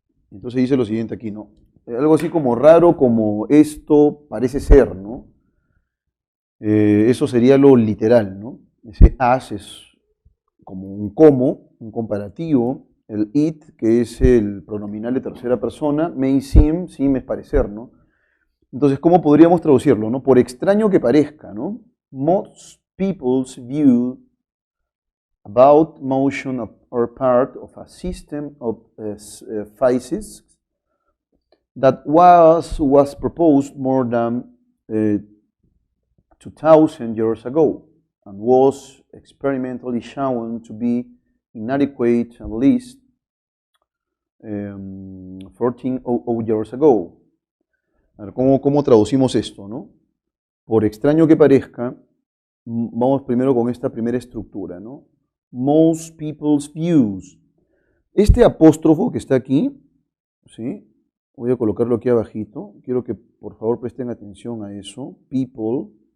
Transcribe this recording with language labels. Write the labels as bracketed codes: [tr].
[es] Entonces dice lo siguiente aquí, ¿no? Algo así como raro, como esto parece ser, ¿no? Eso sería lo literal, ¿no? Ese as es como un como, un comparativo, el it, que es el pronominal de tercera persona, may seem, seem es parecer, ¿no? Entonces, ¿cómo podríamos traducirlo, no? Por extraño que parezca, ¿no? [en] Most people's view about motion are part of a system of physics that was proposed more than 2,000 years ago and was experimentally shown to be inadequate at least 1400 years ago. [es] A ver, ¿cómo traducimos esto, no? Por extraño que parezca, vamos primero con esta primera estructura, ¿no? Most people's views. Este apóstrofo que está aquí, ¿sí? Voy a colocarlo aquí abajito. Quiero que por favor presten atención a eso. People.